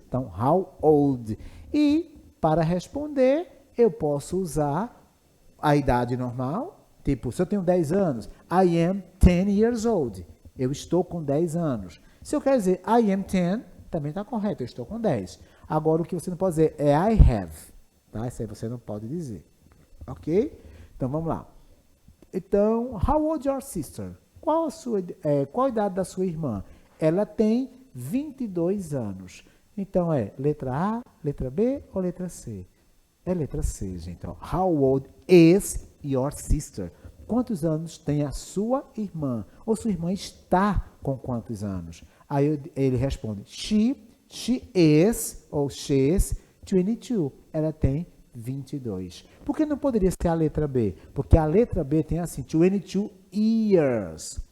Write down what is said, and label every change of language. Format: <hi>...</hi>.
<pt>Então,</pt> <en>how old.</en> <pt>E, para responder, eu posso usar a idade normal. Tipo, se eu tenho 10 anos,</pt> <en>I am 10 years old.</en> <pt>Eu estou com 10 anos. Se eu quero dizer</pt> <en>I am 10,</en> <pt>também está correto, eu estou com 10. Agora, o que você não pode dizer é</pt> <en>I have.</en> <pt>Tá? Isso aí você não pode dizer. Ok? Então, vamos lá. Então,</pt> <en>how old is your sister?</en> <pt>Qual a idade da sua irmã? Ela tem 22 anos. Então, é letra A, letra B ou letra C? É letra C, gente. Então,</pt> <en>how old is your sister?</en> <pt>Quantos anos tem a sua irmã? Ou sua irmã está com quantos anos? Aí ele responde,</pt> <en>she is,</en> <pt>ou</pt> <en>she's 22.</en> <pt>Ela tem 22. Por que não poderia ser a letra B? Porque a letra B tem assim,</pt> <en>22 years.</en>